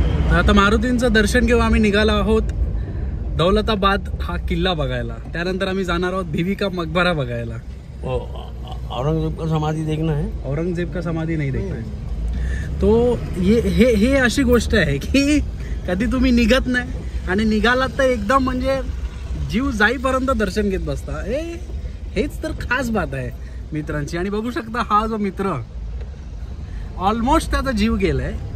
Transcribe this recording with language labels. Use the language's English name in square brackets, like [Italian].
[Marathi] आता मारुतींचं दर्शन घेऊ. आम्ही निघालो आहोत दौलताबाद हा किल्ला बघायला. त्यानंतर आम्ही जाणार आहोत भिवी का मकबरा बघायला. [Hindi] औरंगजेब का समाधी देखना है. औरंगजेब का समाधी नाही देखना है. [Marathi] तो हे अशी गोष्ट आहे की कधी तुम्ही निघत नाही आणि निघालात तर एकदम म्हणजे जीव जाईपर्यंत दर्शन घेत बसता. हेच तर खास बात आहे मित्रांची. आणि बघू शकता हा जो मित्र ऑलमोस्ट त्याचा जीव गेलाय.